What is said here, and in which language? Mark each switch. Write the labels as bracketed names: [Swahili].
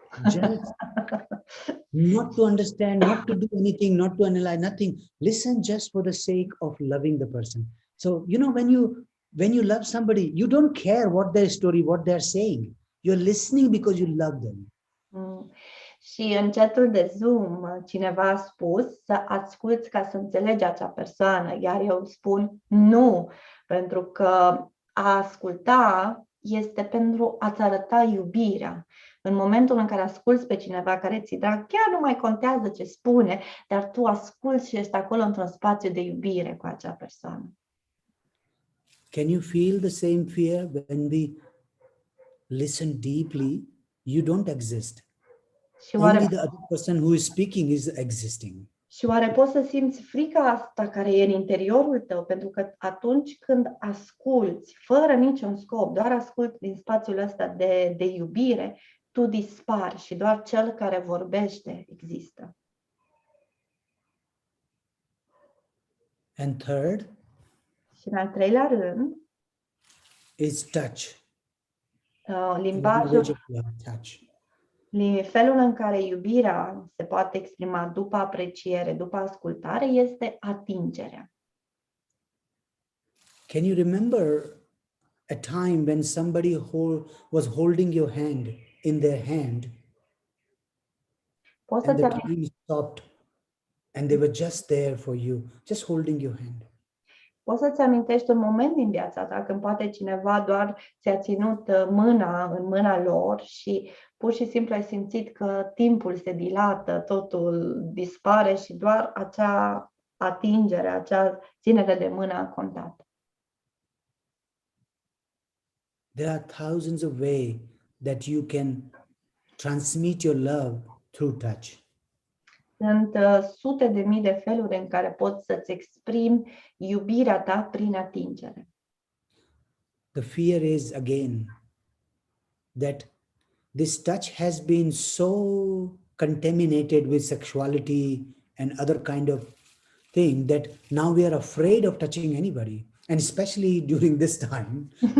[English] Just not to understand, not to do anything, not to analyze, nothing. Listen just for the sake of loving the person. So, you know, when you love somebody, you don't care what their story, what they're saying. You're listening because you love them. [Romanian] Și în chatul de Zoom, cineva a spus să asculți ca să înțelegi acea persoană, iar eu spun nu, pentru că a asculta este pentru a-ți arăta iubirea. În momentul în care asculți pe cineva care ți-e drag, chiar nu mai contează ce spune, dar tu asculți și ești acolo într-un spațiu de iubire cu acea persoană. [English] Can you feel the same fear when we listen deeply? You don't exist. Only the other person who is speaking is existing. [Romanian] Și oare poți să simți frica asta care e în interiorul tău? Pentru că atunci când asculți, fără niciun scop, doar asculți din spațiul ăsta de iubire, tu dispari și doar cel care vorbește există. [English] And third, [Romanian] și în al treilea rând, [English] is touch. [Romanian] Limbajul, [English] Touch. [Romanian] felul în care iubirea se poate exprima după apreciere, după ascultare, este atingerea. [English] Can you remember a time when somebody was holding your hand in their hand and the time stopped and they were just there for you, just holding your hand? [Romanian] Poți să-ți amintești un moment din viața ta când poate cineva doar ți-a ținut mâna în mâna lor și pur și simplu ai simțit că timpul se dilată, totul dispare și doar acea atingere, acea ținere de mână a contat. [English] There are thousands of ways that you can transmit your love through touch. [Romanian] Sunt sute de mii de feluri în care poți să-ți exprimi iubirea ta prin atingere. [English] The fear is again that this touch has been so contaminated with sexuality and other kind of thing that now we are afraid of touching anybody, and especially during this time.